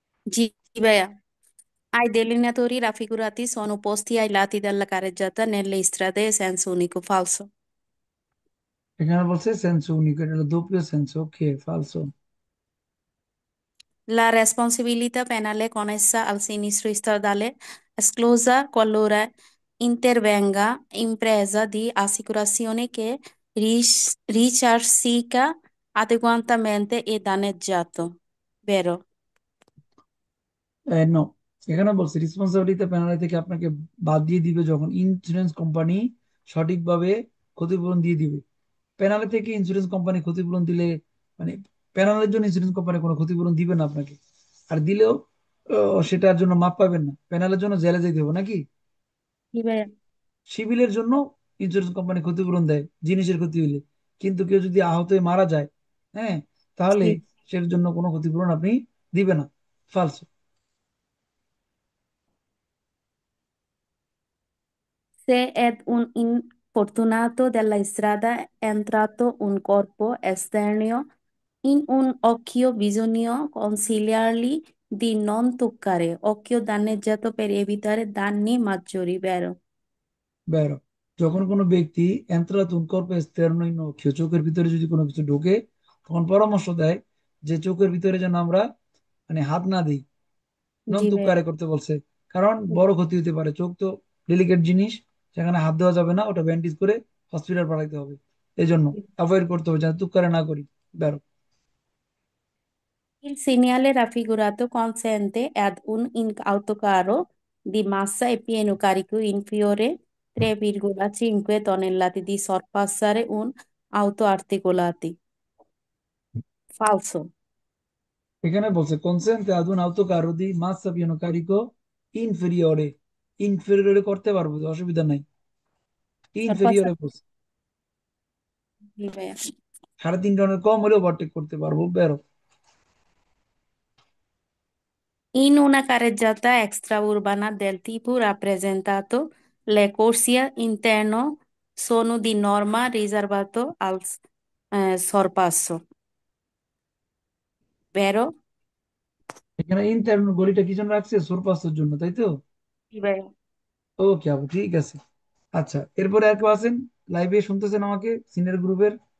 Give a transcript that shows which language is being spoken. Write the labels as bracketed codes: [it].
[it] Sì, ভাইয়া, ai delineatori raffigurati sono posti ai lati della carreggiata nelle strade senso unico falso. [bn] এখানে বলছে সেন্সো উনিকো, এটা হলো [it] doppio senso, [bn] ওকে, ফালসো। [it] La responsabilità penale connessa al sinistro stradale esclusa qualora intervenga impresa di assicurazione che risarcisca adeguatamente il danneggiato. Vero? [bn] No, এখানে বলছে responsibility penalty থেকে আপনাকে বাদ দিয়ে দিবে যখন ইন্স্যুরেন্স কোম্পানি সঠিকভাবে ক্ষতিপূরণ দিয়ে দিবে। পেনাল্টি থেকে ইন্স্যুরেন্স কোম্পানি ক্ষতিপূরণ দিলে, মানে পেনাল্টির জন্য ইন্স্যুরেন্স কোম্পানি কোনো ক্ষতিপূরণ দিবে না আপনাকে। আর দিলেও সেটার জন্য মাপ পাবেন না, পেনালের জন্য জেলে যেতে হবে নাকি। জি ভাইয়া। সিভিলের জন্য ইন্স্যুরেন্স কোম্পানি ক্ষতিপূরণ দেয় জিনিসের ক্ষতি হইলে, কিন্তু কেউ যদি আহত হয়ে মারা যায়, হ্যাঁ, তাহলে [it] Sì. [bn] সেটার জন্য কোনো ক্ষতিপূরণ আপনি দিবে না, ফালস। [it] Se è un infortunato della strada è entrato un corpo estraneo in un occhio, bisogna consigliargli di non toccare occhio danneggiato per evitare danni maggiori, vero? [bn] বেরো, যখন কোনো ব্যক্তি এন্ত্রাতুন কর্পে স্থেরনইন চোখের ভিতরে যদি কোনো কিছু ঢোকে, তখন পরামর্শ দেয় যে চোখের ভিতরে যেন আমরা মানে হাত না দিই, নন জি ভাইয়া। তুক্কারে করতে বলছে। কারণ বড় ক্ষতি হতে পারে, চোখ তো ডেলিকেট জিনিস, সেখানে হাত দেওয়া যাবে না, ওটা ব্যান্ডেজ করে হসপিটাল পাঠাইতে হবে। এই জন্য অ্যাভয়েড করতে হবে যেন তুক্কারে না করি, বেরো। Il segnale raffigurato consente ad un autocarro di massa e pieno carico inferiore 3,5 tonnellate di sorpassare un auto articolati. [it] Falso. [bn] এখানে বলছে কনসেন্টে আদুন [it] autocarro di massa pieno carico inferiore, [bn] ইনফেরিয়রে করতে পারবো তো, অসুবিধা নাই, ইনফেরিয়রে [it] Sorpassare. [bn] বলছে। জি ভাইয়া। 3.5 টনের কম হলেও ওভারটেক করতে পারবো, বেরো। [it] In una carreggiata extraurbana del tipo rappresentato, le corsie interne sono di norma riservato al sorpasso, vero? [bn] এখানে ইন্টারন গলিটা কি জন্য রাখছে? সুরপাস্টের জন্য, তাই তো? জি ভাইয়া। ওকে আপু, ঠিক আছে। আচ্ছা, এরপরে আর কেউ আছেন লাইভে শুনতেছেন আমাকে সিনিয়র গ্রুপের?